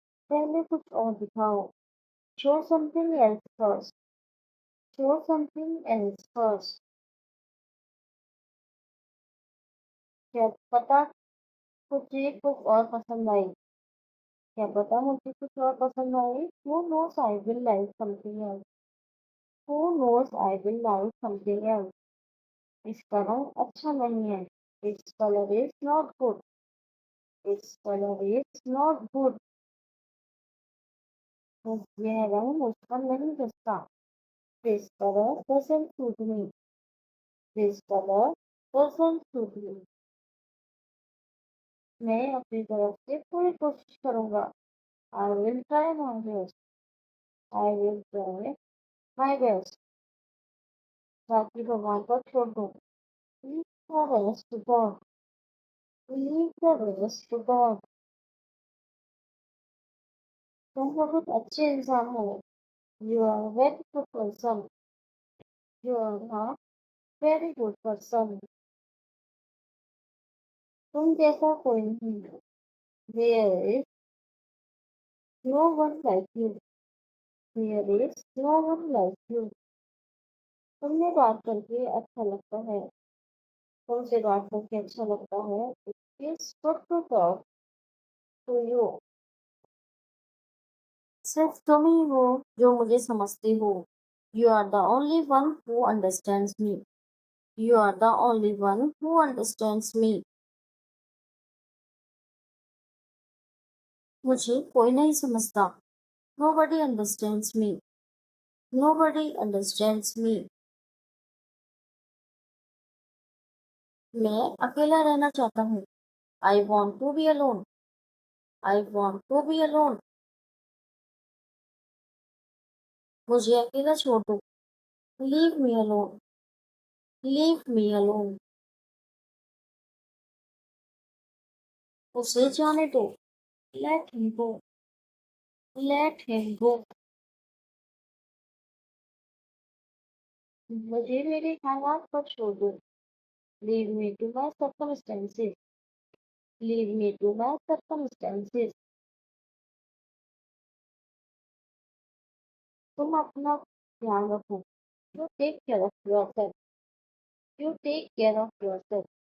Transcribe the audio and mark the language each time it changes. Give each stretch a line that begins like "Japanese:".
Hindi: पहले कुछ और दिखाओ.
English: Show something else first. Show something else first.
Hindi: क्या पता मुझे कुछ और पसंद आई. क्या पता मुझे कुछ और पसंद आई.
English: Who knows I will like something else. Who knows I will like something else.
Hindi: इसका रंग अच्छा नहीं है.
English: Its color is not good. Its color is not good.
Hindi: यह रंग मुझ पर नहीं जचता.
English: This color doesn't suit me. This color doesn't suit me.
Hindi: मैं अपनी तरफ से पूरी कोशिश करूंगा.
English: I will try my best. I will try my best.
Hindi: बाकी भगवान पर छोड़ दो.
English: Leave the rest to God. Leave the rest to God.
Hindi: तुम बहुत अच्छे इंसान हो.
English: You are a very good person. You are a very good person.
Hindi: तुम जैसा कोई नहीं.
English: There is no one like you. There is no one like you.
Hindi: तुमने बात करके अच्छा लगता है. तुमसे बात करके अच्छा लगता है.
English: It feels good to talk to you.
Hindi: सिर्फ तुम ही हो जो मुझे समझती हो।
English: You are the only one who understands me. You are the only one who understands me.
Hindi: मुझे कोई नहीं समझता।
English: Nobody understands me. Nobody understands me.
Hindi: मैं अकेला रहना चाहता हूँ।
English: I want to be alone. I want to be alone.
Hindi: मुझे अकेला छोड़ दो।
English: Leave me alone. Leave me alone.
Hindi: उसे जाने दो।
English: Let him go. Let him go.
Hindi: मुझे मेरे हालात पर छोड़ दो।
English: Leave me to my circumstances. Leave me to my circumstances.
Hindi: तुम अपना ध्यान रखो।
English: You take care of yourself. You take care of yourself.